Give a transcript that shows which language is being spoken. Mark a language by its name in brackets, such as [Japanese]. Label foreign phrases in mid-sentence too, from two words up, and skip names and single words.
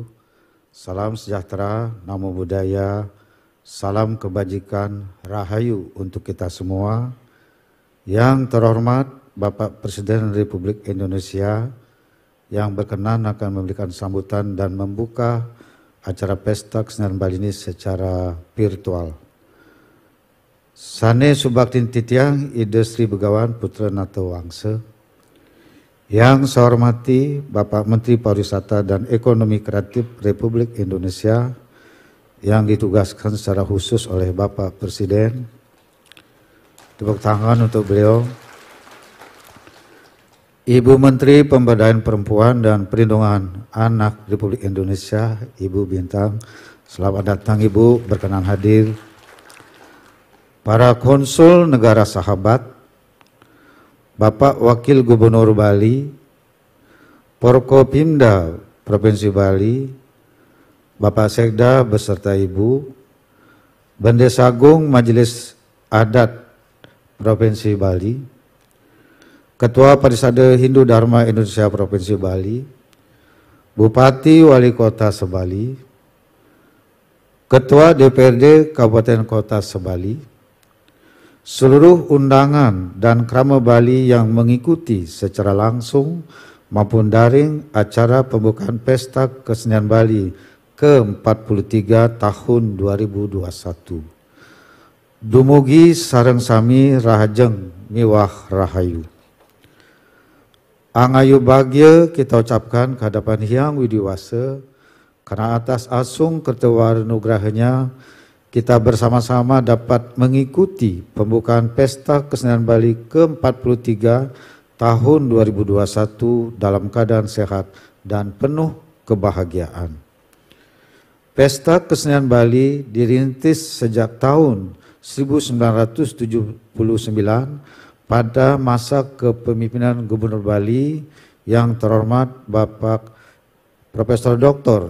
[Indonesian] Salam sejahtera, [Pali] namo buddhaya, [Indonesian] salam kebajikan, rahayu untuk kita semua. Yang terhormat Bapak Presiden Republik Indonesia yang berkenan akan memberikan sambutan dan membuka acara Pesta Kesenian Bali ini secara virtual. [Balinese] Sane Subaktin Titiang Ide Sri Begawan Putra Nata Wangsa. [Indonesian] Yang saya hormati Bapak Menteri Pariwisata dan Ekonomi Kreatif Republik Indonesia yang ditugaskan secara khusus oleh Bapak Presiden. Tepuk tangan untuk beliau. Ibu Menteri Pemberdayaan Perempuan dan Perlindungan Anak Republik Indonesia, Ibu Bintang. Selamat datang Ibu, berkenan hadir. Para konsul negara sahabat, Bapak Wakil Gubernur Bali, Forkopimda Provinsi Bali, Bapak Sekda beserta Ibu, Bendesa Agung Majelis Adat Provinsi Bali, Ketua Parisade Hindu Dharma Indonesia Provinsi Bali, Bupati Wali Kota Sebali, Ketua DPRD Kabupaten Kota Sebali, seluruh undangan dan krama Bali yang mengikuti secara langsung maupun daring acara pembukaan Pesta Kesenian Bali ke-43 tahun 2021. [Balinese] Dumugi sareng sami rahajeng miwah rahayu. [Indonesian] Angayu bagya kita ucapkan ke hadapan Hyang Widiwasa karena atas asung kertewar nugrahnya kita bersama-sama dapat mengikuti pembukaan Pesta Kesenian Bali ke-43 tahun 2021 dalam keadaan sehat dan penuh kebahagiaan. Pesta Kesenian Bali dirintis sejak tahun 1979 pada masa kepemimpinan Gubernur Bali yang terhormat Bapak Profesor Dr.